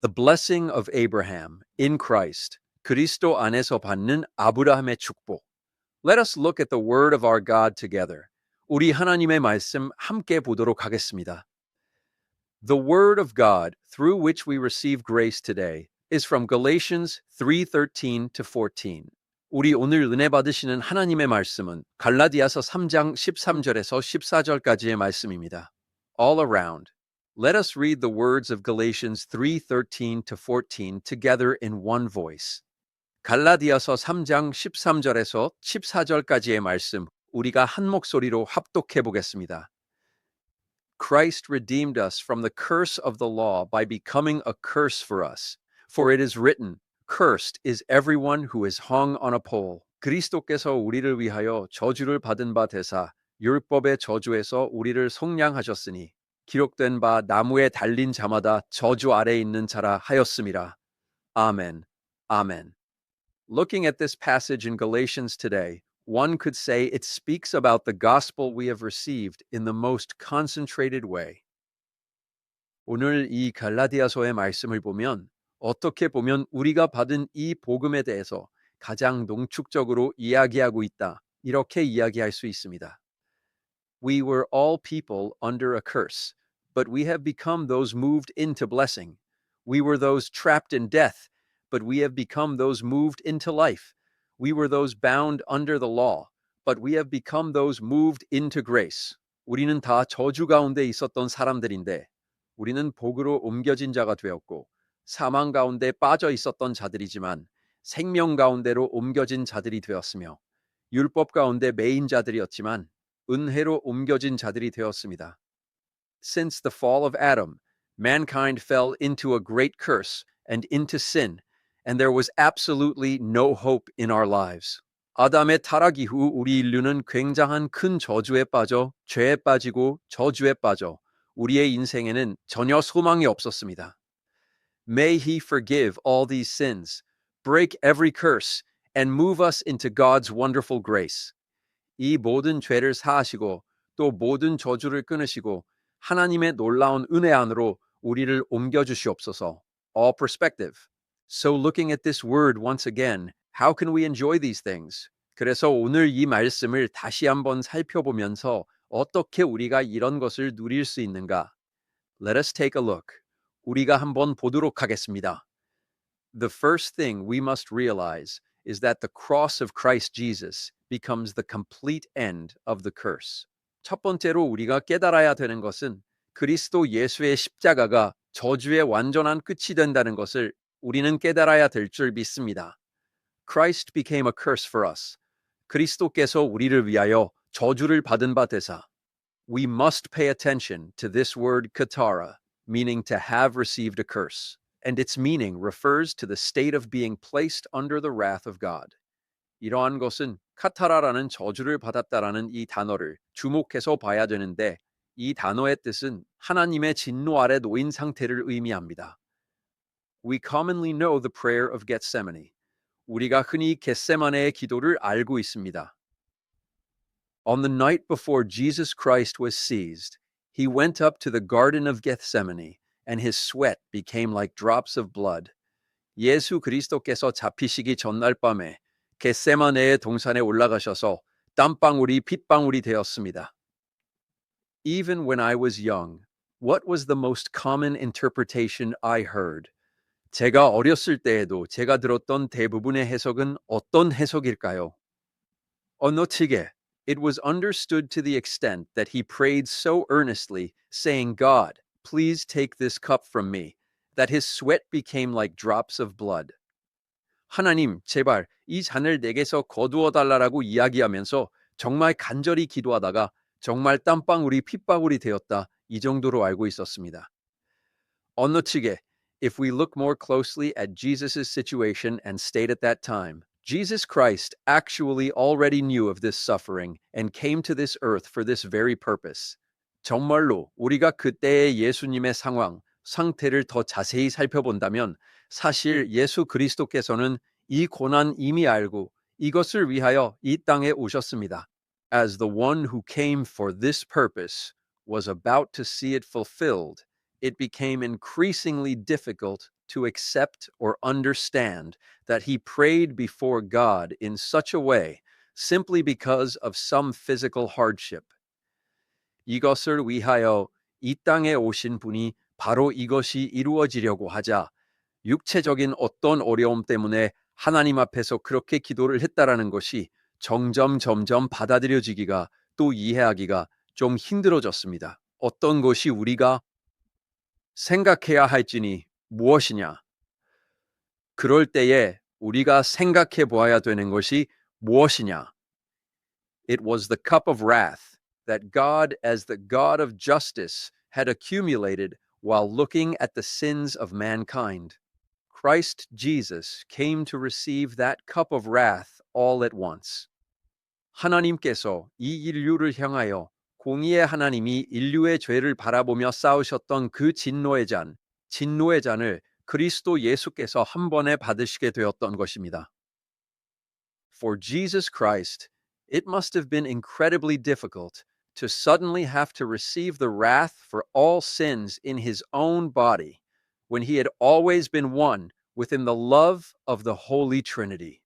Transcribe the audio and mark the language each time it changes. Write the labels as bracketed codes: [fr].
[en] The blessing of Abraham in Christ, [ko] 그리스도 안에서 받는 아브라함의 축복. [en] Let us look at the word of our God together. [ko] 우리 하나님의 말씀 함께 보도록 하겠습니다. [en] The word of God through which we receive grace today is from Galatians 3:13 to 14. [ko] 우리 오늘 은혜 받으시는 하나님의 말씀은 갈라디아서 3장 13절에서 14절까지의 말씀입니다. [en] All around. Let us read the words of Galatians 3:13 to 14 together in one voice. [ko] 갈라디아서 3장 13절에서 14절까지의 말씀 우리가 한 목소리로 합독해 보겠습니다. [en] Christ redeemed us from the curse of the law by becoming a curse for us. For it is written, Cursed is everyone who is hung on a pole. [ko] 그리스도께서 우리를 위하여 저주를 받은 바 되사 율법의 저주에서 우리를 속량하셨으니 기록된 바 나무에 달린 자마다 저주 아래 있는 자라 하였음이라. [en] Amen. Amen. Looking at this passage in Galatians today, one could say it speaks about the gospel we have received in the most concentrated way. [ko] 오늘 이 갈라디아서의 말씀을 보면 어떻게 보면 우리가 받은 이 복음에 대해서 가장 농축적으로 이야기하고 있다. 이렇게 이야기할 수 있습니다. [en] We were all people under a curse, but we have become those moved into blessing. We were those trapped in death, but we have become those moved into life. We were those bound under the law, but we have become those moved into grace. [ko] 우리는 다 저주 가운데 있었던 사람들인데 우리는 복으로 옮겨진 자가 되었고 사망 가운데 빠져 있었던 자들이지만 생명 가운데로 옮겨진 자들이 되었으며 율법 가운데 매인 자들이었지만 은혜로 옮겨진 자들이 되었습니다. [en] Since the fall of Adam, mankind fell into a great curse and into sin, and there was absolutely no hope in our lives. [ko] 아담의 타락 이후 우리 인류는 굉장한 큰 저주에 빠져 죄에 빠지고 저주에 빠져 우리의 인생에는 전혀 소망이 없었습니다. [en] May he forgive all these sins, break every curse, and move us into God's wonderful grace. [ko] 이 모든 죄를 사하시고 또 모든 저주를 끊으시고 하나님의 놀라운 은혜 안으로 우리를 옮겨 주시옵소서. [en] All perspective. So looking at this word once again, how can we enjoy these things? [ko] 그래서 오늘 이 말씀을 다시 한번 살펴보면서 어떻게 우리가 이런 것을 누릴 수 있는가? [en] Let us take a look. [ko] 우리가 한번 보도록 하겠습니다. [en] The first thing we must realize is that the cross of Christ Jesus becomes the complete end of the curse. [ko] 첫 번째로 우리가 깨달아야 되는 것은 그리스도 예수의 십자가가 저주의 완전한 끝이 된다는 것을 우리는 깨달아야 될 줄 믿습니다. [en] Christ became a curse for us. [ko] 그리스도께서 우리를 위하여 저주를 받은 바 되사. [en] We must pay attention to this word katara, meaning to have received a curse. And its meaning refers to the state of being placed under the wrath of God. [ko] 이러한 것은 카타라라는 저주를 받았다라는 이 단어를 주목해서 봐야 되는데 이 단어의 뜻은 하나님의 진노 아래 놓인 상태를 의미합니다. [en] We commonly know the prayer of Gethsemane. [ko] 우리가 흔히 겟세마네의 기도를 알고 있습니다. [en] On the night before Jesus Christ was seized, he went up to the Garden of Gethsemane, and his sweat became like drops of blood. [ko] 예수 그리스도께서 잡히시기 전날 밤에 겟세마네의 동산에 올라가셔서 땀방울이 핏방울이 되었습니다. [en] Even when I was young, what was the most common interpretation I heard? [ko] 제가 어렸을 때에도 제가 들었던 대부분의 해석은 어떤 해석일까요? 어느 측에 [en] it was understood to the extent that he prayed so earnestly, saying, God, please take this cup from me, that his sweat became like drops of blood. [ko] 하나님, 제발 이 잔을 내게서 거두어 달라라고 이야기하면서 정말 간절히 기도하다가 정말 땀방울이 핏방울이 되었다. 이 정도로 알고 있었습니다. 어느 측에 [en] if we look more closely at Jesus' situation and state at that time, Jesus Christ actually already knew of this suffering and came to this earth for this very purpose. [ko] 정말로 우리가 그때의 예수님의 상태를 더 자세히 살펴본다면 사실 예수 그리스도께서는 이 고난 이미 알고 이것을 위하여 이 땅에 오셨습니다. [en] As the one who came for this purpose was about to see it fulfilled, it became increasingly difficult to accept or understand that he prayed before God in such a way simply because of some physical hardship. [ko] 이것을 위하여 이 땅에 오신 분이 바로 이것이 이루어지려고 하자 육체적인 어떤 어려움 때문에 하나님 앞에서 그렇게 기도를 했다라는 것이 점점 받아들여지기가 또 이해하기가 좀 힘들어졌습니다. 어떤 것이 우리가 생각해야 할지니 무엇이냐? 그럴 때에 우리가 생각해 보아야 되는 것이 무엇이냐? [en] It was the cup of wrath that God, as the God of justice, had accumulated while looking at the sins of mankind. Christ Jesus came to receive that cup of wrath all at once. [ko] 하나님께서 이 인류를 향하여 공의의 하나님이 인류의 죄를 바라보며 쌓으셨던 그 진노의 잔을 그리스도 예수께서 한 번에 받으시게 되었던 것입니다. [en] For Jesus Christ, it must have been incredibly difficult to suddenly have to receive the wrath for all sins in his own body when he had always been one within the love of the Holy Trinity.